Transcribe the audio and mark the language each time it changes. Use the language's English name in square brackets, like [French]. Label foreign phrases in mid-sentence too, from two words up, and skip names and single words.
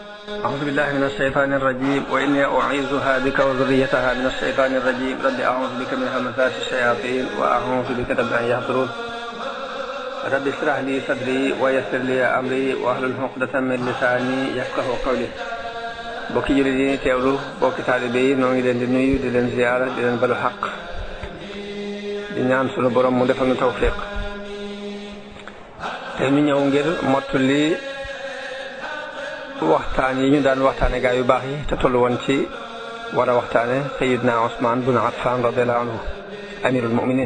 [Arabic] أعوذ بالله من الشيطان الرجيم وإني أعيذها بك وذريتها من الشيطان الرجيم رب أعوذ بك من همزات الشياطين وأعوذ بك رب أن يحضرون رب اشرح لي صدري ويسر لي أمري واحلل عقدة من لساني يفقهوا قولي [Wolof] bokki jullit yi teewlu bokki taalibe yi noo ngi leen di nuyu di leen ziyaara di leen balu xaq di ñaan sunu borom mu defal nu tawfiq te ñu ñëw ngir mottali waxtaan yi ñu daan waxtaane gaa yu baax yi te tollu woon ci war a waxtaane Sayyidna Ousmane bun Affan [Arabic] رضي الله عنه أمير المؤمنين.